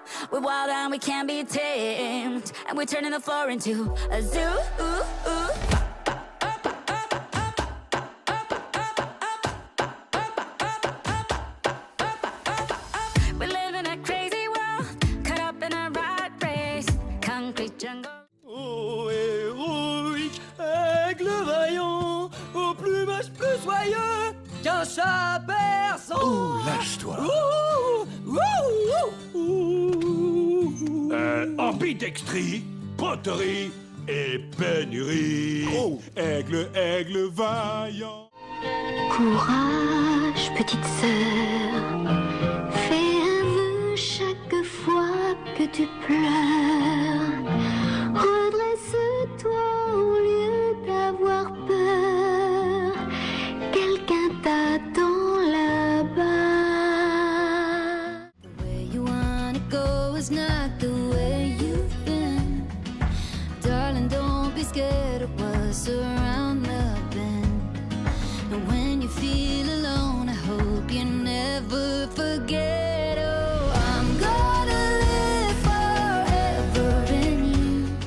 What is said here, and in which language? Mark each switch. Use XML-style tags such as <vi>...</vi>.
<en>We're wild and we can't be tamed. And we're turning the floor into a zoo. We live in a crazy world, caught up in a rat race. Concrete jungle.</en> <fr>Oh, héroïque, aigle vaillant, au plumage plus soyeux qu'un chat persan. Oh, lâche-toi. Ambidextrie, poterie et pénurie. Aigle, aigle vaillant. Courage, petite sœur, fais un vœu chaque fois que tu pleures. Redresse-toi au lieu d'avoir peur. Quelqu'un t'attend là-bas.</fr> <en>The way you wanna go is not the way you've been. Darling, don't be scared of what's around the bend. And when you feel alone, I hope you never forget. Oh, I'm gonna live forever in you.</en>